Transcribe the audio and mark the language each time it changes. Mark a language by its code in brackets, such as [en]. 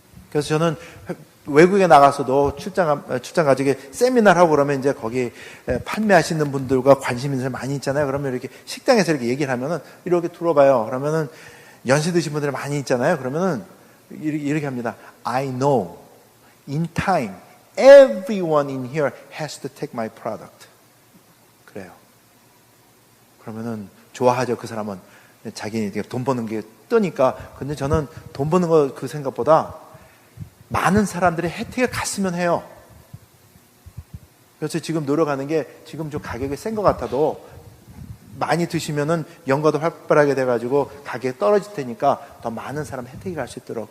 [ko] 그래서 저는 외국에 나가서도 출장 가지고 세미나를 하고 그러면 이제 거기 판매하시는 분들과 관심 있는 사람 많이 있잖아요. 그러면 이렇게 식당에서 이렇게 얘기를 하면은 이렇게 들어봐요. 그러면은 연세 드신 분들이 많이 있잖아요. 그러면은 이렇게 합니다. [en] I know in time everyone in here has to take my product. [ko] 그래요. 그러면은 좋아하죠. 그 사람은 자기 돈 버는 게 뜨니까. 근데 저는 돈 버는 거 그 생각보다 많은 사람들이 혜택을 갔으면 해요. 그래서 지금 노력하는 게 지금 좀 가격이 센 것 같아도 많이 드시면은 연가도 활발하게 돼가지고 가격이 떨어질 테니까 더 많은 사람 혜택이 갈 수 있도록.